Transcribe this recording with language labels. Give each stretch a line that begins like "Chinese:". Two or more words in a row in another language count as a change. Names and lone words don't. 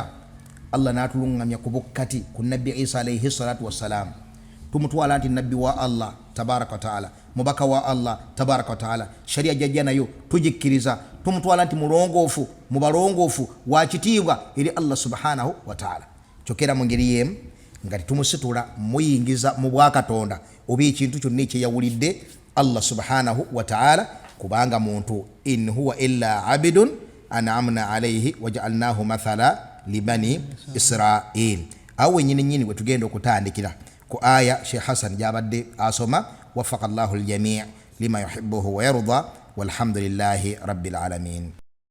Ganda: Allah n'atulungamya ku bukkati ku Nabbi Isa
Arabic: عليه الصلاة والسلام,
Ganda: tumutwala nti nabbi wa Allah
Arabic: تبارك وتعالى,
Ganda: mubaka wa Allah
Arabic: تبارك وتعالى,
Ganda: sharia jajja nayo tujikkiriza, tumutwala nti mulongoofu mu balongoofu wa kitiibwa eri Allah
Arabic: سبحانه وتعالى.
Ganda: Kyokera mu ngeri y'emu nga tumusitula muyingiza mu bwakatonda oba ekintu kyonna ekyeyawulidde Allah
Arabic: سبحانه وتعالى,
Ganda: kubanga muntu
Arabic: إن هو إلا عبد أنعمنا عليه وجعلناه مثلا لبني إسرائيل.
Ganda: Awo nyini bwe tugenda okutandikira ku aya Sheikh Hassan jabadde asoma,
Arabic: وفق الله الجميع لما يحبه ويرضى, والحمد لله رب العالمين.